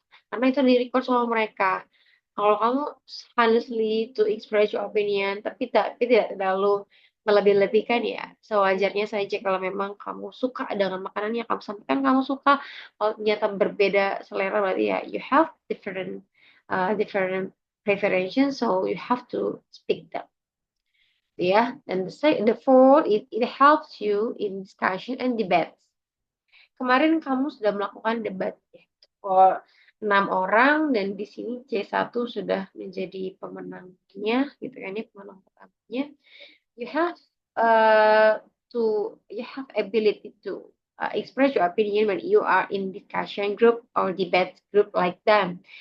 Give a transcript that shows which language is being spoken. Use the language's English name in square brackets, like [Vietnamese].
[Indonesian] Karena itu di-record sama mereka. Kalau kamu [English] honestly to express your opinion, [Indonesian] tapi tidak terlalu melebih-lebihkan ya, sewajarnya saja kalau memang kamu suka dengan makanan yang kamu sampaikan kamu suka, kalau ternyata berbeda selera berarti ya [English] you have different preferences, so you have to speak that. [Indonesian] Ya, dan [English] the fourth, it helps you in discussion and debates. [Indonesian] Kemarin kamu sudah melakukan debat ya. Oh, 6 orang dan di sini C1 sudah menjadi pemenangnya gitu kan ya, pemenang pertamanya. [English] You have uh, you have ability to express your opinion when you are in discussion group or debate group like them.